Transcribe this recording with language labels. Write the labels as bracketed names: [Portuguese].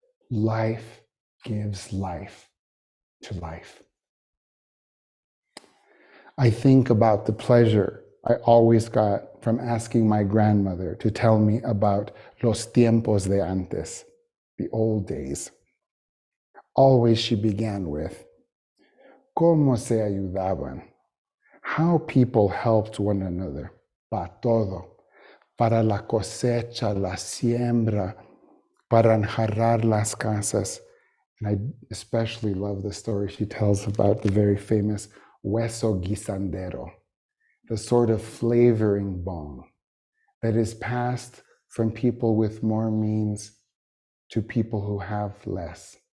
[English] Life gives life to life. I think about the pleasure I always got from asking my grandmother to tell me about [Spanish] los tiempos de antes, [English] the old days. Always she began with, [Spanish] ¿Cómo se ayudaban? [English] How people helped one another. [Spanish] Pa todo. Para la cosecha, la siembra, para enjarrar las casas. [English] And I especially love the story she tells about the very famous hueso guisandero, the sort of flavoring bone that is passed from people with more means to people who have less.